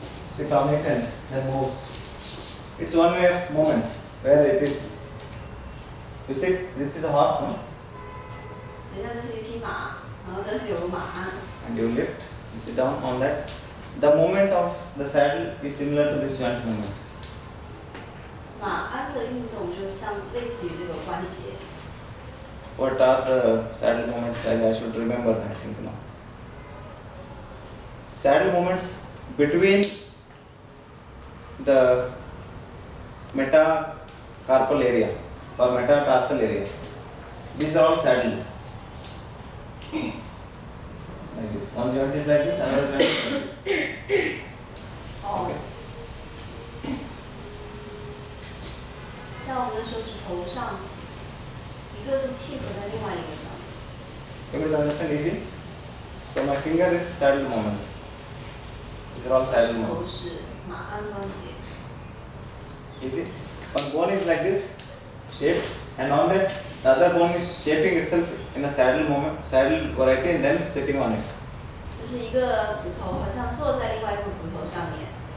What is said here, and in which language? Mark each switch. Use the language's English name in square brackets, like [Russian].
[English] It's a dominant that moves. It's one way of movement where it is. You see, this is a horse, no? [Chinese] 所以它这是一匹马，然后这是有个马鞍， [English] And you lift, you sit down on that. The movement of the saddle is similar to this joint movement. [Chinese] 马鞍的运动就像类似于这个关节。 [English] What are the saddle movements? I should remember, I think now. Saddle movements between the metacarpal area or metatarsal area. These are all saddle. Like this. One joint is like this, another joint is like this. [Chinese] 哦，像我们的手指头上，一个是契合在另外一个上。 [English] Able to understand easy? So my finger is saddle movement. These are all [Chinese] 手 [English] saddle [Chinese] 指头 [English] movements. [Chinese] 是马鞍关节， [English] Easy. One bone is like this shape, and on that the other bone is shaping itself in a saddle movement, saddle variety, and then sitting on it. [Chinese] 就是一个骨头好像坐在另外一个骨头上面。